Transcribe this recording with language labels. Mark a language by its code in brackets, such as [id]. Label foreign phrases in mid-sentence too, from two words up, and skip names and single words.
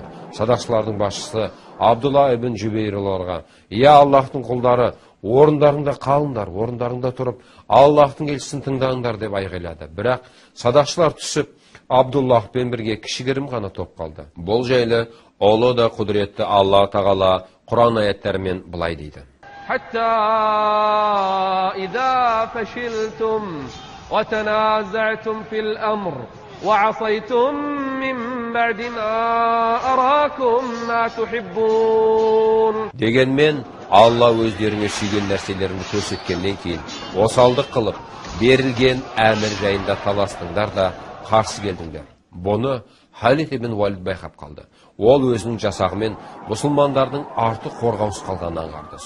[kk] Садақшылардың басшысы Абдулла ибн Жубейр оларға: "Я Аллахтың құлдары, орындарыңда қалыңдар, орындарыңда тұрып, Аллахтың елшісін тыңдаңдар" деп айғайлады. Бірақ садақшылар түсіп, Абдуллахпен бірге кішігірім ғана топ қалды. Бұл жайлы ұлы да құдіретті Алла Тағала Құран аяттарымен былай дейді: [ar] حتى إذا فشلتم وتنازعتم في الأمر وعصيتم من بعد ما أراكم ما تحبون. [kk] Дегенмен Алла өздеріңе сүйген нәрселерін көрсеткеннен кейін осалдық қылып берілген әмір жайында таластыңдар да қарсы келдіңдер. Бұны Халид ибн Валид байқап қалды. Ол өзінің жасағымен мұсылмандардың арты қорғаусыз қалғанын аңғарды.